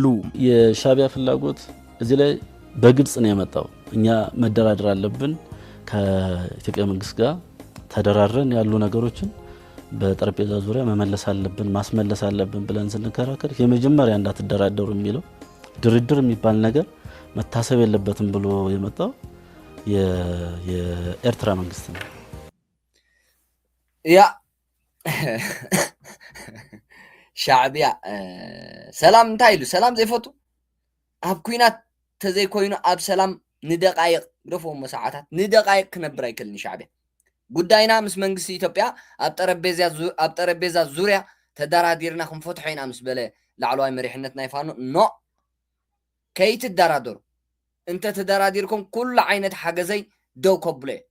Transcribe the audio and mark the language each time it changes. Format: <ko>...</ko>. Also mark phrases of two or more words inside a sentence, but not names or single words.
<am>የሻዕቢያ ፍላጎት እዚህ ላይ በግልጽ ነው የመጣው። እኛ መደራደር አለብን፣ ከኢትዮጵያ መንግስት ጋር ተደራድረን ያሉ ነገሮችን በጠረጴዛ ዙሪያ መመለስ አለብን፣ ማስመለስ አለብን ብለን ስንከራከር የመጀመሪያ እንዳትደራደሩ የሚለው ድርድር የሚባል ነገር መታሰብ የለበትም ብሎ የመጣው የኤርትራ መንግስት ነው።</am> <ti>ያ ሻዕቢያ ሰላም እንታይ ኢሉ ሰላም ዘይፈቱ ኣብ ኩናት ተዘይኮይኑ ኣብ ሰላም ንደቃይቅ ግደፎም ሰዓታት ንደቃይቅ ክነብር ኣይክእልን ሻዕቢያ። ጉዳይና ምስ መንግስቲ ኢትዮጵያ ኣብ ጠረጴዛ ዙርያ ተደራዲርና ክንፈትሖ ኢና ምስ በለ ላዕለዋይ መሪሕነት ናይ ፋኖ ኖ ከይትደራደሩ እንተ ተደራዲርኩም ኩሉ ዓይነት ሓገዘይ ደው ከብሎ</ti>